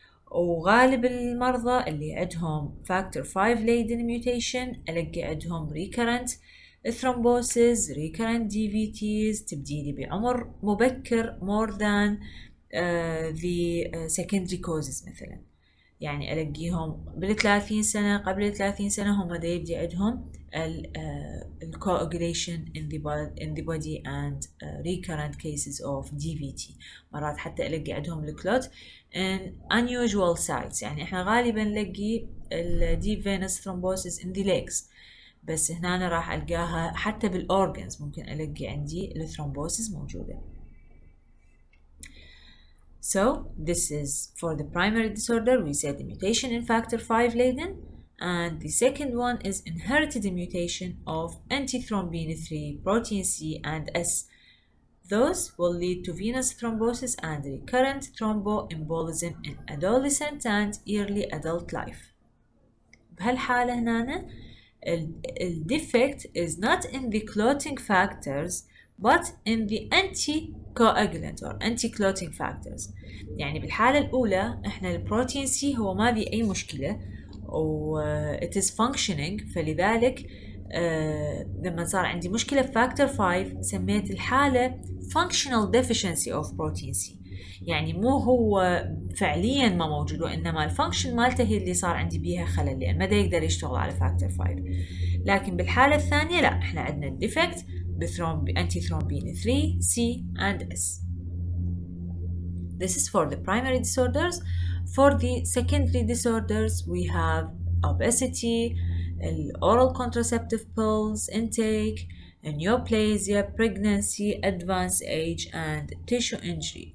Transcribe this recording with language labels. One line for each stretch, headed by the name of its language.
Arabic: وغالب المرضى اللي عندهم
English: factor 5 laden mutation ألاقي عندهم recurrent thrombosis, recurrent DVTs
Arabic: تبديلي بعمر مبكر
English: more than the secondary causes مثلا.
Arabic: يعني ألاقيهم بال30 سنة قبل 30 سنة هم دا يبدي عندهم
English: coagulation in the body and recurrent cases of DVT.
Arabic: مرات حتى ألاقي عندهم الكلوت in unusual sites. يعني إحنا غالبا نلاقي
English: deep venous thrombosis in the legs،
Arabic: بس هنا أنا راح ألقاها حتى بالأورجنز، ممكن ألاقي عندي الثرومبوسيس موجودة.
English: So this is for the primary disorder. We said the mutation in factor 5 laden, and the second one is inherited mutation of antithrombin 3, protein C and S. Those will lead to venous thrombosis and recurrent thromboembolism in adolescent and early adult life.
Arabic: بهالحالة هنا
English: the defect is not in the clotting factors but in the anticoagulant or anti-clotting factors.
Arabic: يعني بالحالة الأولى إحنا البروتين سي هو ما في أي مشكلة و it is functioning، فلذلك لما صار عندي مشكلة في فاكتور 5 سميت الحالة
English: functional deficiency of protein C.
Arabic: يعني مو هو فعليا ما موجود، وإنما الفانكشن مالته هي اللي صار عندي بيها خلل، لأن ما دا يقدر يشتغل على فاكتور 5. لكن بالحالة الثانية لا، احنا عندنا الديفكت بأنتي ثرومبين 3 C and S.
English: This is for the primary disorders. For the secondary disorders, we have obesity, oral contraceptive pills intake, neoplasia, pregnancy, advanced age, and tissue injury.